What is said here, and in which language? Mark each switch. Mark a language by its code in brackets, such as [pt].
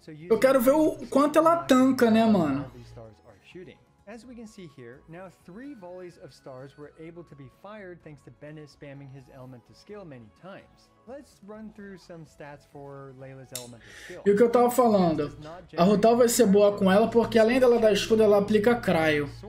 [pt] Eu quero ver o quanto ela tanca, né, mano? [en] As we can see here, now 3 volleys of stars were able to be fired thanks to Bennett spamming his elemental skill many times. Let's run through some stats for Layla's elemental skill. [pt] E o que eu tava falando, a Rutal vai ser boa com ela porque além dela dar escudo, ela aplica Cryo.